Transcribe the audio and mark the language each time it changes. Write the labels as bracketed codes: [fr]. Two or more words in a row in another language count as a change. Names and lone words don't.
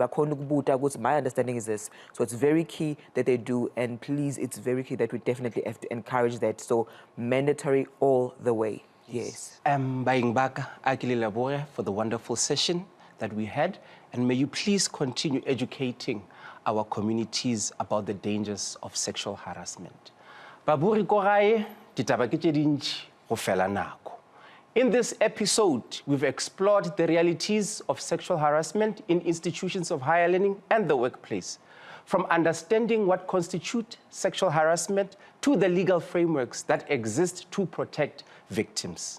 [en] My understanding is this. So it's very key that they do, and please, it's very key that we definitely have to encourage that. So mandatory all the way. Yes. Baing Baka, Akili for the wonderful session that we had, and may you please continue educating our communities about the dangers of sexual harassment. [nso] Baburi Korae, ditaba ke tše dintši go fela nako. [en] In this episode, we've explored the realities of sexual harassment in institutions of higher learning and the workplace, from understanding what constitutes sexual harassment to the legal frameworks that exist to protect victims.